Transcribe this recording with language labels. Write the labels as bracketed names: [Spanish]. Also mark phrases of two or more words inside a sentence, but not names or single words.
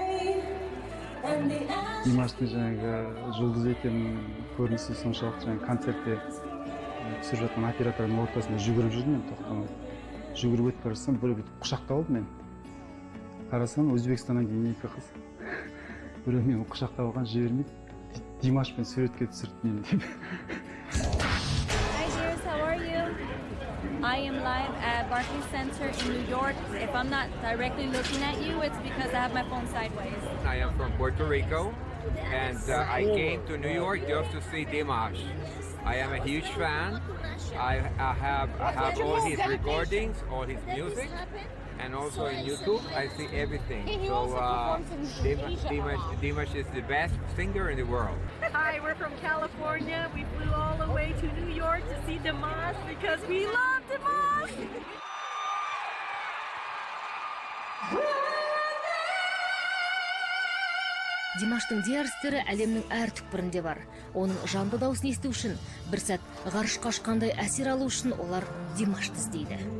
[Kazakh] Димаштың жұлдыз екенін көрінісі соншалық концертте түсіріп жатқан оператордың ортасында жүгіріп жүрдім, мен тоқтамай. Жүгіріп өтіп бара жатсам, біреу бүйтіп құшақтап алды мені. Қарасам, Өзбекстаннан кейін екі қыз. Біреу мені құшақтап алған жібермейді. Димашпен суретке түсірді мені деп. [English] Hi dears, how are you? I am live at Barclays Center in New York. If I'm not directly looking at you, it's because I have my phone sideways. I am from Puerto Rico, and I came to New York just to see Dimash. I am a huge fan. I have all his recordings, all his music, and also in YouTube I see everything. So Dimash is the best singer in the world. Hi, we're from California. We flew all the way to New York to see Dimash because we love Dimash. [Kazakh] Димаштың диарстері әлемнің әр түкпірінде бар. Оның жанды дауысын есту үшін, бір сәт ғарышқа ұшқандай әсер алу үшін олар Димашты іздейді.